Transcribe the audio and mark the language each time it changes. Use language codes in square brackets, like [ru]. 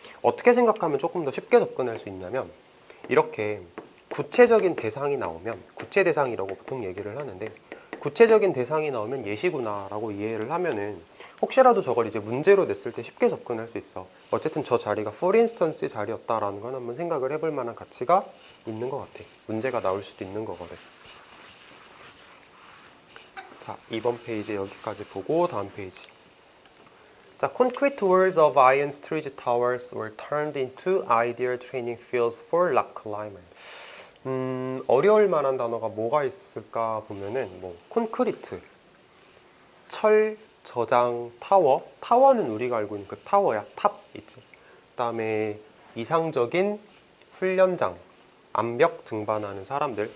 [ko] 어떻게 생각하면 조금 더 쉽게 접근할 수 있냐면 이렇게 구체적인 대상이 나오면, 구체 대상이라고 보통 얘기를 하는데, 구체적인 대상이 나오면 예시구나 라고 이해를 하면은 혹시라도 저걸 이제 문제로 냈을 때 쉽게 접근할 수 있어. 어쨌든 저 자리가 [en] for instance [ko] 자리였다라는 건 한번 생각을 해볼 만한 가치가 있는 것 같아. 문제가 나올 수도 있는 거거든. 자, 이번 페이지 여기까지 보고 다음 페이지. [en] 자, concrete walls of iron street towers were turned into ideal training fields for rock climbers. [ko] 어려울 만한 단어가 뭐가 있을까 보면은 뭐 콘크리트, 철, 저장, 타워. 타워는 우리가 알고 있는 그 타워야. 탑 있지. 그다음에 이상적인 훈련장, 암벽 등반하는 사람들.